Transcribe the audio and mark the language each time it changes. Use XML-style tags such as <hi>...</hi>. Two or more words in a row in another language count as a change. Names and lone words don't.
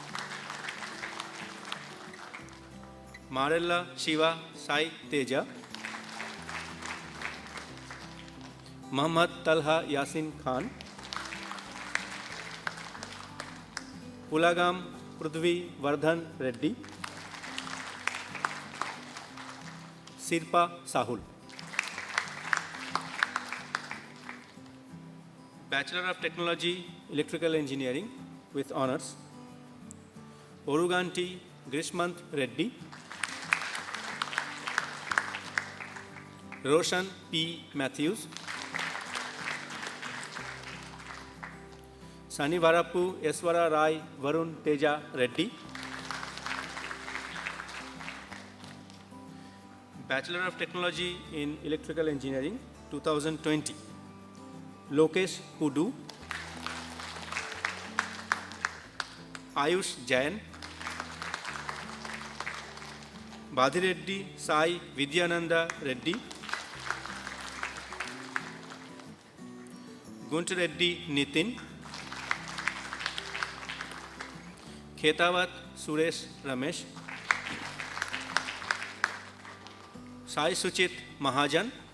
<en>Marella Shiva Sai Teja, Muhammad Talha Yasin Khan, Pulagam Prudvi Vardhan Reddy, Sirpa Sahul. Bachelor of Technology, Electrical Engineering with honors, Oruganti Grishmant Reddy, Roshan P. Matthews, Sanivarapu Eswara Rai Varun Teja Reddy, Bachelor of Technology in Electrical Engineering 2020, Lokesh Kudu, Ayush Jain, Badhireddy Sai Vidyananda Reddy, Guntur Reddy Nitin, Khetawat Suresh Ramesh, Sai Suchit Mahajan,</en>